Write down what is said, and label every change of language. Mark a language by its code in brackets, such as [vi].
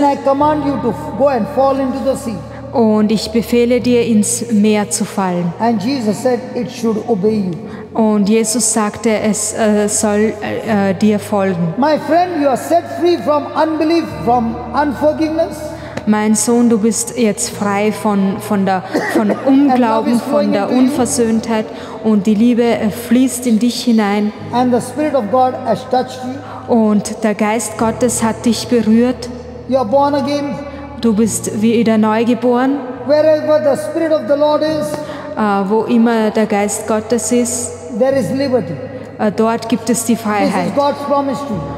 [en] I command you to go and fall into the sea. [de] und ich befehle dir, ins Meer zu fallen. [en] And Jesus said it should obey you. [de] Und Jesus sagte, es soll dir folgen. [en] My friend, you are set free from unbelief, from unforgiveness. [de] Mein Sohn, du bist jetzt frei von Unglauben, von der Unversöhntheit und die Liebe fließt in dich hinein [en] And the Spirit of God has touched you. [de] und der Geist Gottes hat dich berührt. [en] You are born again. [de] Du bist wieder neugeboren, [en] Wherever the Spirit of the Lord is, [de] wo immer der Geist Gottes ist, [en] there is liberty. [de] dort gibt es die [en] This [de] Freiheit. [en] is God's promise to you.